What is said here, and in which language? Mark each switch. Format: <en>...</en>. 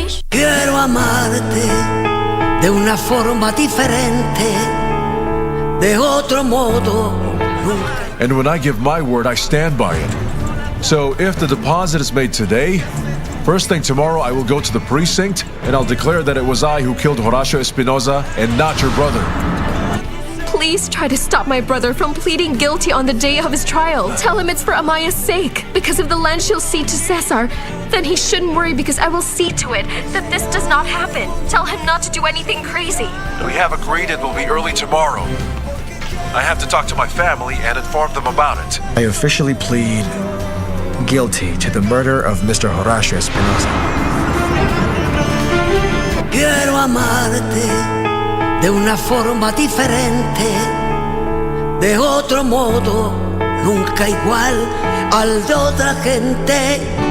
<es>Quiero amarte de una forma diferente, de otro modo.</es> <en>And when I give my word, I stand by it. So if the deposit is made today, first thing tomorrow I will go to the precinct and I'll declare that it was I who killed Horacio Espinosa and not your brother. Please try to stop my brother from pleading guilty on the day of his trial. Tell him it's for Amaya's sake. Because of the land she'll cede to Cesar, then he shouldn't worry because I will see to it that this does not happen. Tell him not to do anything crazy. We have agreed it will be early tomorrow. I have to talk to my family and inform them about it. I officially plead guilty to the murder of Mr. Horacio Espinosa.</en> <es>Quiero amarte de una forma diferente, de otro modo, nunca igual al de otra gente.</es>